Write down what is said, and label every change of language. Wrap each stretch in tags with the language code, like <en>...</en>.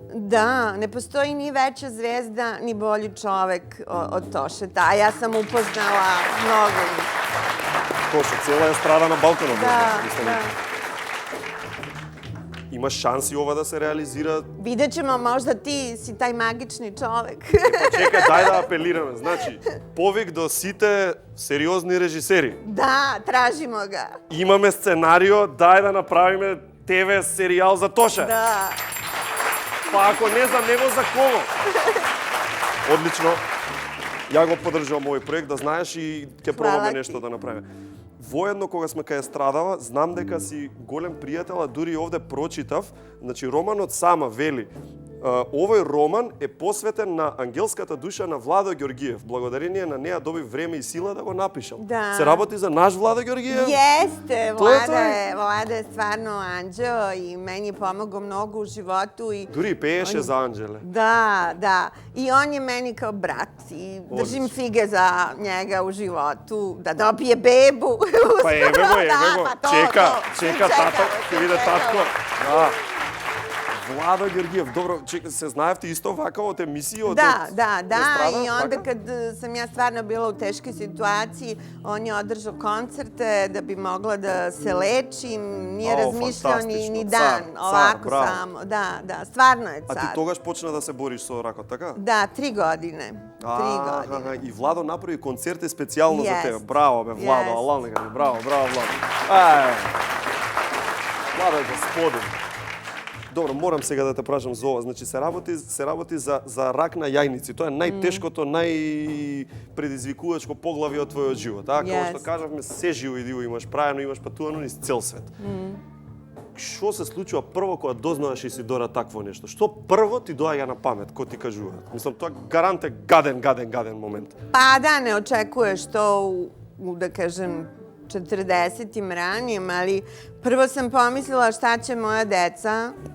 <sr>Da, ne postoji ni veća zvezda, ni bolji čovek od Tošeta. A ja sam upoznala mnogo njih. Tošet, cijela je strada na Balkanu. Da. Imaš šansi ova da se realizira? Vidjet ćemo, možda ti si taj magični čovek. Čekaj, daj da apelirаме.</sr> <mk>Значи, повик до сите сериозни режисери.</mk> <sr>Да, tražimo ga.</sr> <mk>Имаме сценарио, дај да направиме ТВ серијал за Тоша. Да. Па ако не за него, за кого? Одлично. Ја го поддржувам овој проект, да знаеш, и ќе пробаме нешто да направиме. Воедно, кога сме кај Естрадава, знам дека си голем пријател, а дури овде прочитав, значи романот сама вели, овој роман е посветен на ангелската душа на Владо Ѓоргиев. Благодарение на неа доби време и сила да го напишам. Да. Се работи за наш Владо Ѓоргиев?</mk> <sr>Jeste, Vlada je stvarno anđeo i meni je pomogao mnogo u životu.</sr> <mk>Дури и пееше за Анđele.</mk> <sr>Da. I on je meni kao brat i držim fige za njega u životu, da dobije bebu. Pa evo go. Čeka tata,</sr> <mk>ќе виде татко. Да. Владо Ѓоргиев, добро, се знаевте исто вака од емисии од</mk> <sr>Da, i onda kad sam ja stvarno bila u teškoj situaciji, on je održao koncerte da bi mogla da se lečim, nije razmišljao ni dan, ovako samo. Da, stvarno je car.</sr> <mk>А ти тогаш почна да се бориш со ракот, така? Da, 3 godine. 3 godine. И Владо направи концерти специјално за тебе. Браво, бе, Владо, алал нека ти, браво, Владо. Владо е господин. Добро, морам сега да те прашам за ова. Значи се работи за рак на јајници. Тоа е најтешкото, најпредизвикувачко поглавје од твојот живот. Како што кажавме, се живо и диво имаш правено, имаш патувано низ цел свет. Што се случува прво кога дознаваш Исидора такво нешто? Што прво ти доаѓа на памет, кој ти кажува? Мислам, тоа гарант е гаден момент.</mk> <sr>Pa da, ne očekuješ to u da kažem, 40-im ranijem, ali prvo sam pomislila šta će moja deca.</sr>